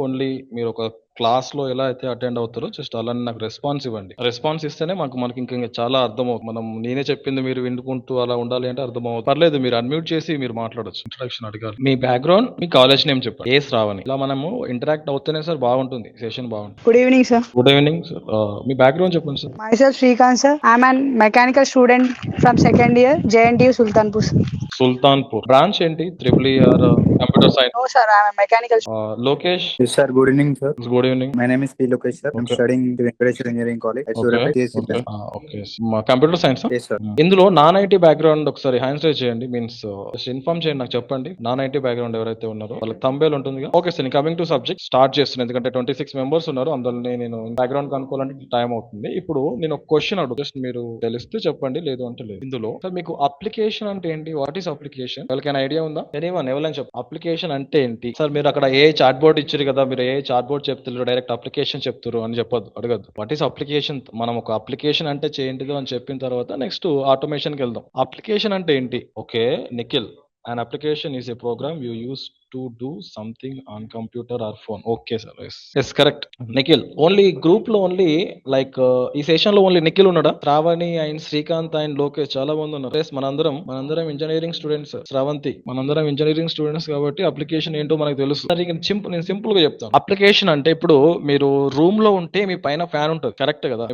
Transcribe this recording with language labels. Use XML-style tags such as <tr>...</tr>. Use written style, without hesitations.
<te>Only మీరు ఒక class లో ఎలా అయితే అటెండ్ అవుతారో జస్ట్ అలానే నాకు రెస్పాన్స్ ఇవ్వండి. రెస్పాన్స్ ఇస్తేనే మనకి ఇంకా చాలా అర్థం అవుతుంది. మనం నేనే చెప్పింది మీరు వినుకుంటూ అలా ఉండాలి అంటే అర్థం అవుతుంది. పర్లేదు, మీరు అన్మ్యూట్ చేసి మీరు మాట్లాడొచ్చు. ఇంట్రడక్షన్ అడగాలి. మీ బ్యాక్గ్రౌండ్, మీ కాలేజ్ నేమ్ చెప్పండి. ఏ శ్రావణి. ఇలా మనము ఇంటరాక్ట్ అవుతేనే సార్ బాగుంటుంది, సెషన్ బాగుంటుంది.</te> <en>Good evening, sir. Good evening sir.</en> <te>మీ బ్యాక్గ్రౌండ్ చెప్పండి sir.</te> <en>Myself Srikanth, sir. I'm an mechanical student from second year, JNTU Sultanpur. Sir.</en> <te>Sultanpur branch ఏంటి? Triple or computer science?</te> <en>No, sir. I'm a mechanical.</en> <te>Lokesh.</te> <en>Yes, sir. Good evening, sir. Good evening. My name is P. Lokesh, sir. I'm Okay. studying in Venkateshwar Engineering College at Surapet, TSC. Okay, computer science. Yes, sir.</en> <te>ఇందులో non IT background ఒకసారి hands rise చేయండి. Means inform చేయండి, నాకు చెప్పండి. Non IT background ఎవరైతే ఉన్నారో వాళ్ళకి తంబేల్ ఉంటుంది.</te> <en>okay sir, coming to subject</en> <te>start చేస్తున్నాను. ఎందుకంటే 26 మెంబర్స్ ఉన్నారు, అందులో నేను బ్యాక్గ్రౌండ్ కనుక్కోవాలంటే టైం అవుతుంది. ఇప్పుడు నేను ఒక క్వశ్చన్ అడుగు, జస్ట్ మీరు తెలిస్తే చెప్పండి, లేదు అంటే లేదు. ఇందులో సార్ మీకు అప్లికేషన్ అంటే ఏంటి?</te> <en>What is application?</en> <te>ఎవరికైనా ఐడియా ఉందా? ఎవరైనా చెప్పు, అప్లికేషన్ అంటే ఏంటి? సార్ మీరు అక్కడ ఏ చాట్ బోర్డ్ ఇచ్చారు కదా, మీరు ఏ చాట్ బోర్డ్ చెప్తున్నారు, డైరెక్ట్ అప్లికేషన్ చెప్తారు అని చెప్పొద్దు, అడగద్దు.</te> <en>What is application?</en> <te>మనం ఒక అప్లికేషన్ అంటే ఏంటిదో అని చెప్పిన తర్వాత నెక్స్ట్ ఆటోమేషన్ కి వెళ్దాం. అప్లికేషన్ అంటే ఏంటి?</te> <en>Okay Nikhil, an application is a program you use to do something on computer or phone. Okay sir, yes correct.</en> <te>Nikhil only group లో ఓన్లీ లైక్ ఈ సెషన్ లో ఓన్లీ నిఖిల్ ఉన్నాడా? శ్రావణి అండ్ శ్రీకాంత్ అండ్ లోకేష్ చాలా మంది ఉన్నారు. Yes, మనందరం ఇంజనీరింగ్ స్టూడెంట్స్. శ్రావంతి, మనందరం ఇంజనీరింగ్ స్టూడెంట్స్ కాబట్టి అప్లికేషన్ ఏంటో మనకు తెలుసు. సరే, నేను సింపుల్ గా చెప్తాను. అప్లికేషన్ అంటే ఇప్పుడు మీరు రూమ్ లో ఉంటే మీ పైన ఫ్యాన్ ఉంటుంది, కరెక్ట్ కదా?</te>